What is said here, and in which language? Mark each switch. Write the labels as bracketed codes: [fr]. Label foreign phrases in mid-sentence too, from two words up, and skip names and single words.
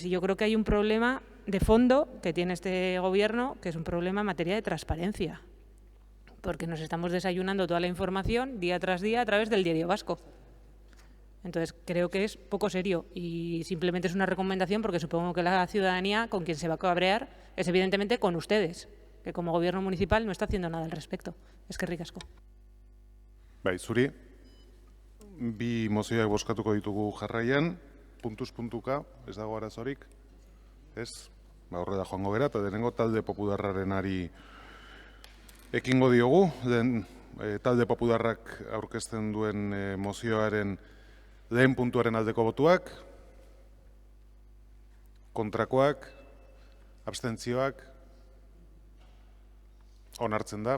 [es] Y yo creo que hay un problema de fondo que tiene este gobierno, que es un problema en materia de transparencia, porque nos estamos desayunando toda la información día tras día a través del Diario Vasco. Entonces, creo que es poco serio y simplemente es una recomendación porque supongo que la ciudadanía con quien se va a cabrear es evidentemente con ustedes, que como gobierno municipal no está haciendo nada al respecto. [eu] Eskerrik asko. Bai, zuri, bi mozioak bozkatuko ditugu jarraian, puntuz-puntuka, ez dago arazorik, ez? Horrela joango gera, eta denengo talde popularrarenari ekingo diogu, talde popularrak aurkezten duen mozioaren lehen puntuaren aldeko botuak, kontrakoak, abstentzioak, onartzen da.